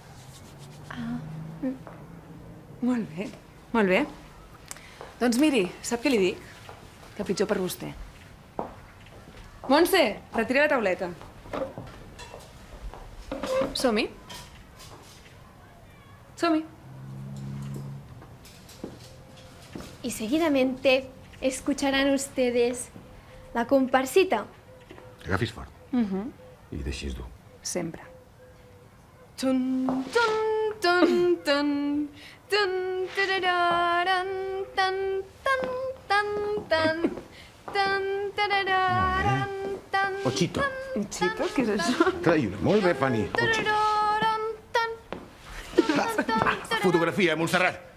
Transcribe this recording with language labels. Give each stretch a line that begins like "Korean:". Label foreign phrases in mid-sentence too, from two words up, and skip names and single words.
Catalan: Molt bé, molt bé. Doncs miri, sap què li dic? Que pitjor per vostè. Montse, retira la tauleta. Som-hi. Som-hi.
Spanish: Y seguidamente escucharán ustedes la comparsita.
Catalan: Agafis fort. I deixis dur. Sempre. Tun, tun, tun, tun, tun, Tarararan, tan, tan, tan, tan, tan, tarararan, tan, Ochito. Un xito? Què és això? Trai-ho. Molt bé, Fanny. Ochito. tarararan, tan, tan, tan, Fotografia, Montserrat.